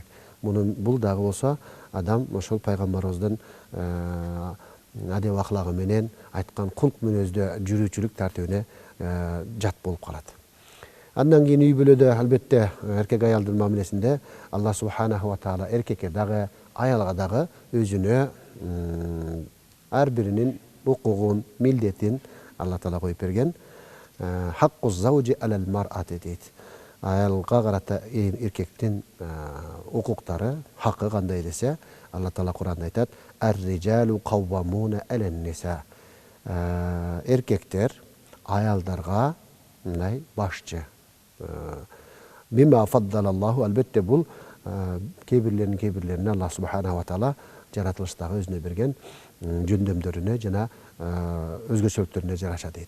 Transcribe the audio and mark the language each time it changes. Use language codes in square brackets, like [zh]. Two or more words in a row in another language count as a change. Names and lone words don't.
[ky] Бул дагы болсо адам ошол пайгамбарыбыздын адеп ахлагы менен айткан кулк мүнөздө жүрүүчүлүк тартибине жат болуп калат. Андан кийин үй бүлөдө албетте эркек аялдын мамилесинде Алла [ar] سبحانه وتعالى [ky] эркекке дагы, аялга дагы өзүнө ар биринин укугун, милдетин Алла Таала коюп берген. [ar] حق الزوج على المرأة дейт. [ky] Аялга карата эркектин укуктары, хакы кандай десе, Алла Таала Кур'анда айтат: [ar] "الرجال قوامون على النساء". [ky] Эркектер аялдарга мындай башчы. [ar] بما فضل الله, [ky] албетте бул кейбирлерин Алла [ar] سبحانه وتعالى [ky] жаратылыштагы өзүнө берген жөндөмдөрүнө жана өзгөчөлүктөрүнө жараша дейт.